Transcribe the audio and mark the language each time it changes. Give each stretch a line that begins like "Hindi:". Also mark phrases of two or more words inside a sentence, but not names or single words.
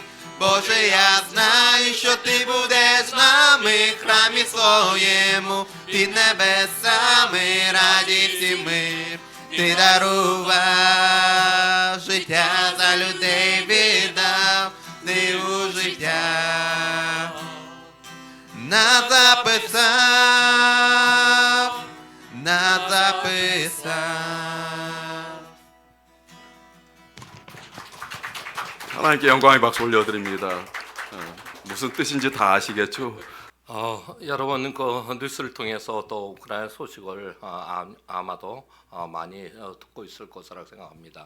Ukrainian: Боже, я знаю, що Ти будеш з нами, в храмі своєму, під небесами, радість і мир Ти дарував. Життя за людей віддав, книгу життя написав.
Korean: 하나님께 영광의 박수 올려드립니다. 무슨 뜻인지 다 아시겠죠? 여러분 그 뉴스를 통해서 또 우크라이나 소식을 아마도 많이 듣고 있을 것이라고 생각합니다.